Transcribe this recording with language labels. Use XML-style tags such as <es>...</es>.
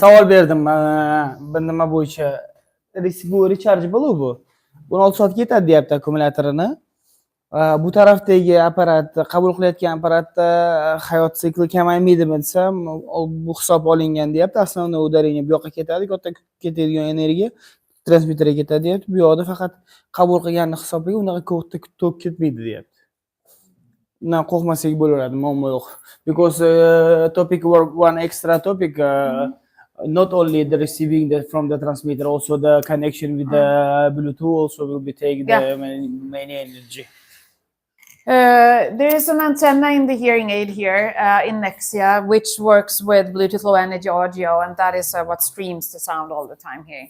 <uz>Savol berdim bir nima bo'yicha bu rechargeable bu 16 soat ketadi deyapti akkumulyatorni. Bu tarafdagi apparat qabul qilayotgan apparatda hayot sikli kamaymaydimi desam, bu hisob olingan deyapti.</uz> <ru>Основное ударение</ru> <uz>bu yoqqa ketadi, katta ketadigan energiya transmitterga ketadi deyapti. Bu yoqda faqat qabul qilganni hisobiga unaqa tok ketmaydi deyapti. Undan qo'rqmasak bo'laveradi, muammo yo'q.</uz> <en>Because topic one extra topic not only the receiving from the transmitter, also the connection with the Bluetooth also will be taking the many energy. There is an antenna in the hearing aid here in Nexia, which works with Bluetooth Low Energy audio, and that is what streams the sound all the time here.</en>